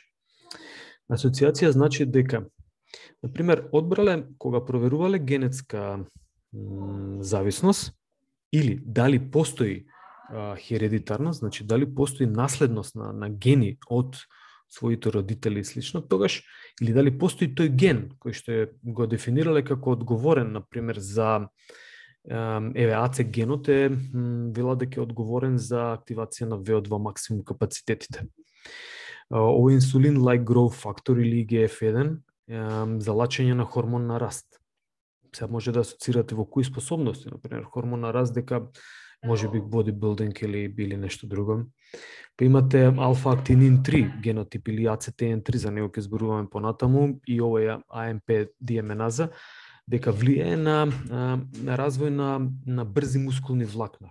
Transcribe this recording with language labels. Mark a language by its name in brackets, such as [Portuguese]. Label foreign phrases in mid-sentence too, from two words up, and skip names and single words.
[Macedonian] Асоциација значи дека, например, одбрале кога проверувале генетска зависност или дали постои хередитарност, значи дали постои наследност на гени од своите родители и слично, тогаш или дали постои тој ген кој што го дефинирале како одговорен, например, за АЦ генот е вела дека е одговорен за активација на VO2 максимум капацитетите. Овој инсулин- [English] like growth factor [Macedonian] или IGF-1 за лачење на хормон на раст. Се може да асоцирате во кои способности, например, хормон на раст дека може би бодибилдинг или нешто друго. Па имате алфа-актинин 3 генотип или ACTN3, за него ќе зборуваме понатаму, и овој AMP диаменаза, дека влијае на развој на брзи мускулни влакна.